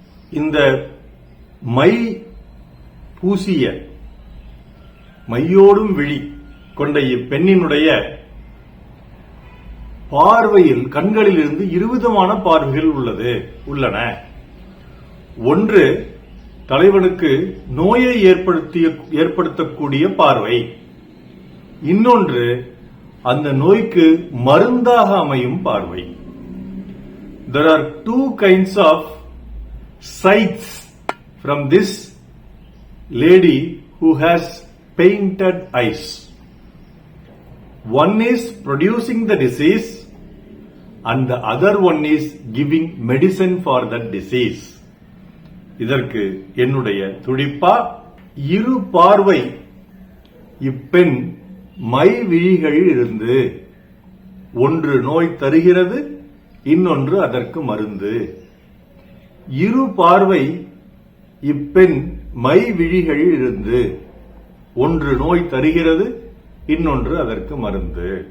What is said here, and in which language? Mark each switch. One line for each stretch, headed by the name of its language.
Tamil: இந்த மை பூசிய மையோடும் விழி கொண்ட இப்பெண்ணினுடைய பார்வையில் கண்களில் இருந்து இருவிதமான பார்வைகள் உள்ளன. ஒன்று தலைவனுக்கு நோயை ஏற்படுத்தக்கூடிய பார்வை, இன்னொன்று அந்த நோய்க்கு மருந்தாக அமையும் பார்வை.
English: There are two kinds of sights from this lady who has painted eyes. One is producing the disease and the other one is giving medicine for that disease.
Tamil: இதற்கு என்னுடைய துடிப்பா, இரு பார்வை இப்பெண் மை விழிகளில் இருந்து ஒன்று நோய் தருகிறது, இன்னொன்று அதற்கு மருந்து. இரு பார்வை இப்பெண் மை விழிகளில் இருந்து ஒன்று நோய் தருகிறது, இன்னொன்று அதற்கு மருந்து.